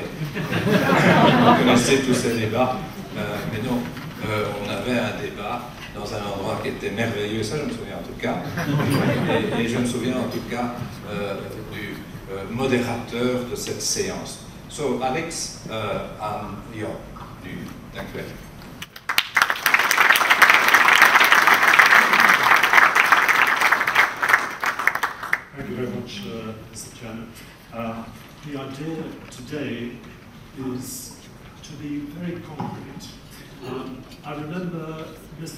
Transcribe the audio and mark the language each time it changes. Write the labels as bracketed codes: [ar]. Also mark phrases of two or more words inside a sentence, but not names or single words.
[fr] Vous connaissez tous ces débats, mais non, on avait un débat dans un endroit qui était merveilleux, ça je me souviens en tout cas, et je me souviens en tout cas du modérateur de cette séance. [nl] So, Alex, ja, nu, dank u wel. [en] Thank you very much, Mr. Chairman. The idea today is to be very concrete. I remember, Mr.